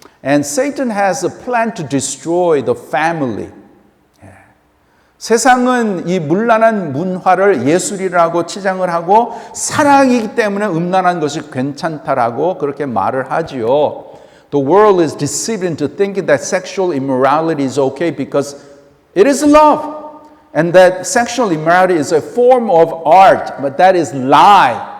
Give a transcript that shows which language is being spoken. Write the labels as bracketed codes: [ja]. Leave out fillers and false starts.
[en] And Satan has a plan to destroy the family. [ko] 세상은 이 문란한 문화를 예술이라고 치장을 하고 사랑이기 때문에 음란한 것이 괜찮다라고 그렇게 말을 하지요. [en] The world is deceived into thinking that sexual immorality is okay because it is love. And that sexual immorality is a form of art, but that is lie.